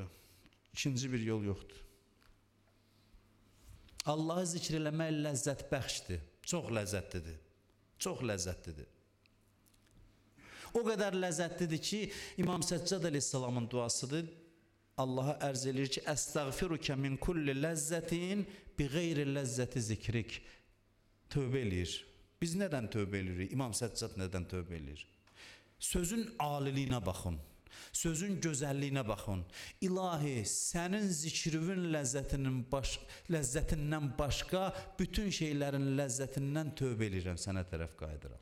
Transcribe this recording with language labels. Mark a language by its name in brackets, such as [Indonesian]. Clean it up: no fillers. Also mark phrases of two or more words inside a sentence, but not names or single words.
[Azerbaijani] İkinci bir yol yoxdur. Allahı zikr eləmək ləzzət bəxşdir, çox ləzzətlidir, çox ləzzətlidir. O qədər ləzzətlidir ki, İmam Səccad əleyhissalamın duasıdır. Allaha ərz edir ki, [Arabic] أستغفرك من كل لذة بغير لذة ذكرك. [Azerbaijani] Tövbə eləyir. Biz nədən tövbə eləyirik? İmam Səccad nədən tövbə eləyir? Sözün aliliyinə baxın, sözün gözəlliyinə baxın. İlahi, sənin zikrivin ləzzətindən başqa bütün şeylərin ləzzətindən tövbə edirəm, sənə tərəf qayıdıram.